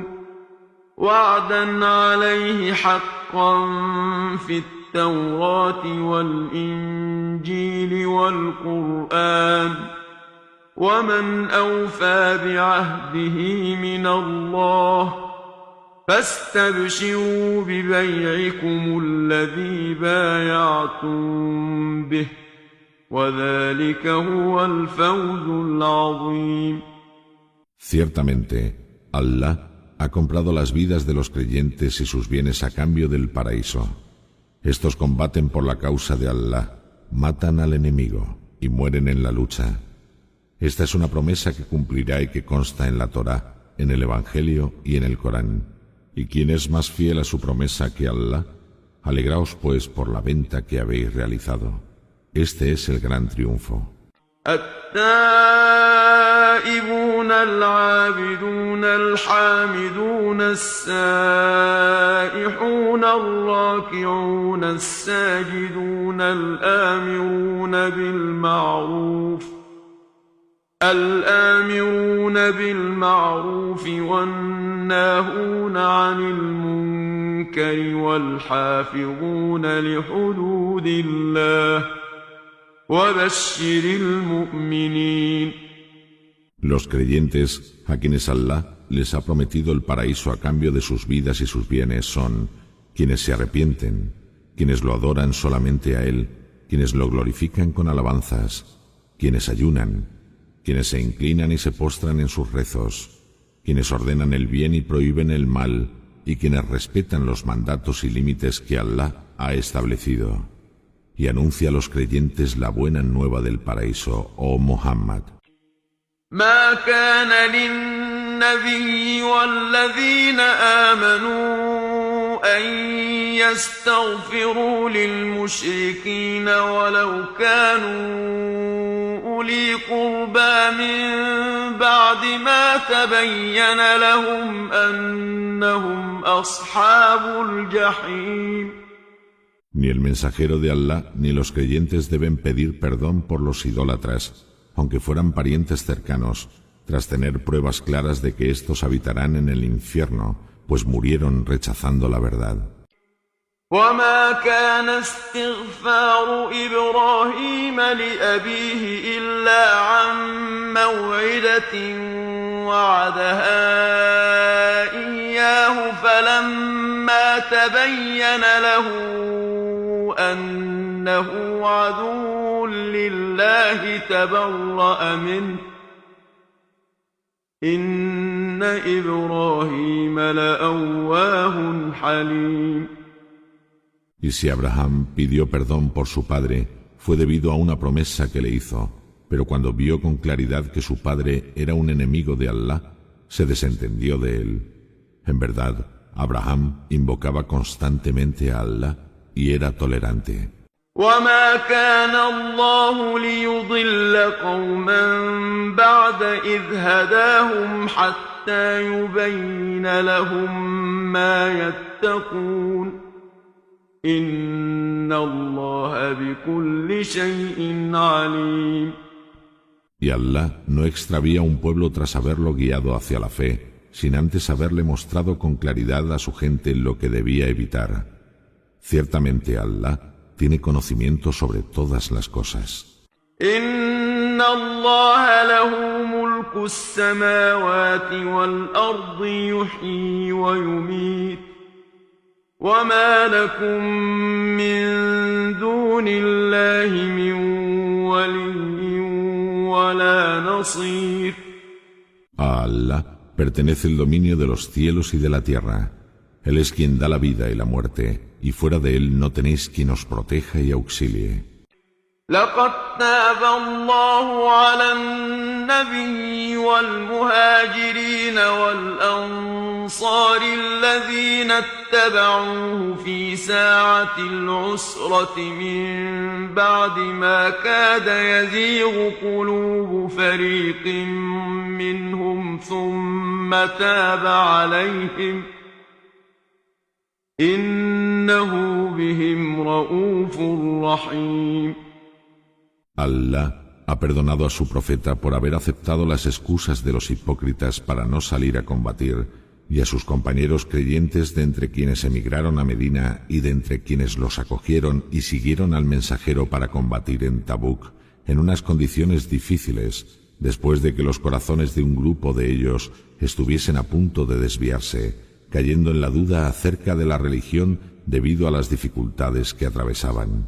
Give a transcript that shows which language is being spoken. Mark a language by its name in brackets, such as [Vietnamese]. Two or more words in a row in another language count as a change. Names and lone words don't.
[Arabic] وعدا عليه حقا في التوراة والإنجيل والقرآن ومن أوفى بعهده من الله فاستبشروا ببيعكم الذي بايعتم به وذلك هو الفوز العظيم. [Spanish] Ciertamente, Allah ha comprado las vidas de los creyentes y sus bienes a cambio del paraíso. Estos combaten por la causa de Allah, matan al enemigo y mueren en la lucha. Esta es una promesa que cumplirá y que consta en la Torá, en el Evangelio y en el Corán. ¿Y quién es más fiel a su promesa que Allah? Alegraos pues por la venta que habéis realizado. Este es el gran triunfo. [Arabic] التائبون العابدون الحامدون السائحون الراكعون الساجدون الآمرون بالمعروف والناهون عن المنكر والحافظون لحدود الله وبشر المؤمنين. [Spanish] Los creyentes, a quienes Allah les ha prometido el paraíso a cambio de sus vidas y sus bienes, son quienes se arrepienten, quienes lo adoran solamente a Él, quienes lo glorifican con alabanzas, quienes ayunan, quienes se inclinan y se postran en sus rezos, quienes ordenan el bien y prohíben el mal, y quienes respetan los mandatos y límites que Allah ha establecido. Y anuncia a los creyentes la buena nueva del paraíso, oh Muhammad. [Arabic] ما كان للنبي والذين آمنوا أن يستغفروا للمشركين ولو كانوا أولي قربى من بعد ما تبين لهم أنهم أصحاب الجحيم. [Spanish] Ni el mensajero de Allah ni los creyentes deben pedir perdón por los idólatras, aunque fueran parientes cercanos, tras tener pruebas claras de que éstos habitarán en el infierno, pues murieron rechazando la verdad. [Arabic] وما كان استغفار إبراهيم لأبيه إلا عن موعدة وعدها إياه فلما تبين له أنه عدو لله تبرأ منه إن إبراهيم لأواه حليم. [Spanish] Y si Abraham pidió perdón por su padre, fue debido a una promesa que le hizo, pero cuando vio con claridad que su padre era un enemigo de Allah, se desentendió de él. En verdad, Abraham invocaba constantemente a Allah y era tolerante. [Arabic] وما كان الله ليضل قوما بعد إذ هداهم حتى يبين لهم ما يتقون إن الله بكل شيء عليم. [Spanish] Y Allah no extravía un pueblo tras haberlo guiado hacia la fe, sin antes haberle mostrado con claridad a su gente lo que debía evitar. Ciertamente Allah tiene conocimiento sobre todas las cosas. [Arabic] إن الله له ملك السماوات والأرض يحيي ويميت وما لكم من دون الله من ولي ولا نصير. [Spanish] A Allah pertenece el dominio de los cielos y de la tierra. Él es quien da la vida y la muerte, y fuera de él no tenéis quien os proteja y auxilie. [Arabic] لقد تاب الله على النبي والمهاجرين والأنصار الذين اتبعوه في ساعة العسرة من بعد ما كاد يزيغ قلوب فريق منهم ثم تاب عليهم إنه بهم رؤوف رحيم. [Spanish] Allah ha perdonado a su profeta por haber aceptado las excusas de los hipócritas para no salir a combatir, y a sus compañeros creyentes de entre quienes emigraron a Medina y de entre quienes los acogieron y siguieron al mensajero para combatir en Tabuk, en unas condiciones difíciles, después de que los corazones de un grupo de ellos estuviesen a punto de desviarse, cayendo en la duda acerca de la religión debido a las dificultades que atravesaban.